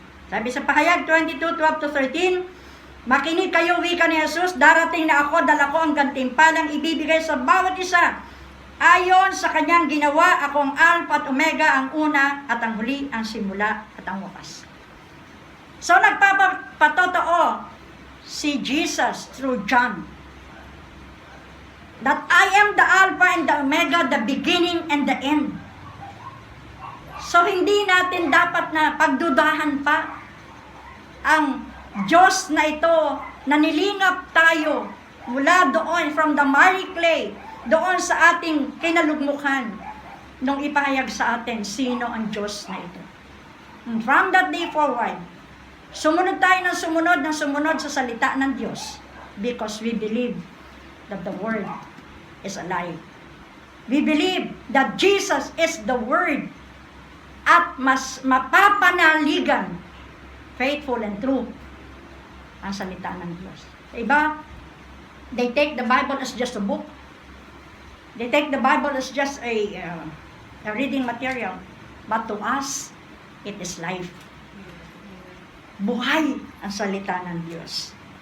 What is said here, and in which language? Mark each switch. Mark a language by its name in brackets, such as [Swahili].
[Filipino] Sabi sa Pahayag 22:12-13, makinig kayo, wika ni Jesus, darating na ako, dala ko ang gantimpalang ibibigay sa bawat isa. Ayon sa kanyang ginawa, ako ang Alpha at Omega, ang una at ang huli, ang simula at ang wakas. [English] So [Filipino] nagpapatotoo si Jesus [English] through John that I am the Alpha and the Omega, the beginning and the end. [Filipino] So hindi natin dapat na pagdudahan pa ang Diyos na ito na nilingap tayo mula doon [English] from the miry clay, [Filipino] doon sa ating kinalugmukan nung ipahayag sa atin sino ang Diyos na ito. [English] And from that day forward, [Filipino] sumunod tayo ng sumunod sa salita ng Diyos [English] because we believe that the Word is alive. We believe that Jesus is the Word [Filipino] at mas mapapanaligan, [English] faithful and true, [Filipino] ang salita ng Diyos. Iba, [English] they take the Bible as just a book. They take the Bible as just a reading material. But to us, it is life. [Filipino] Buhay ang salita ng Diyos.